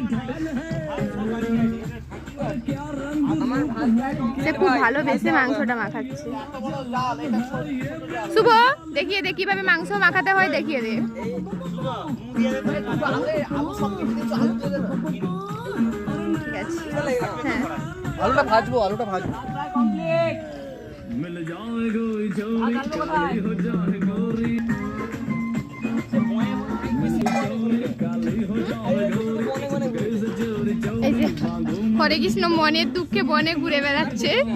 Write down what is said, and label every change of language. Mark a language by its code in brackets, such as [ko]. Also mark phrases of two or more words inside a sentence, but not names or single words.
[bn] সে খুব ভালোবেসে মাংসটা মাখাচ্ছে। শুভ দেখিয়ে দে কিভাবে মাংস মাখাতে হয়, দেখিয়ে দে। ঠিক আছে, হ্যাঁ, আলুটা ভাজবো। [hi] मिल जाए कोई चोरी काली हो जाए गोरी काली हो जाए गोरी [bn] হরে কৃষ্ণ মনের দুঃখে বনে ঘুরে বেড়াচ্ছে।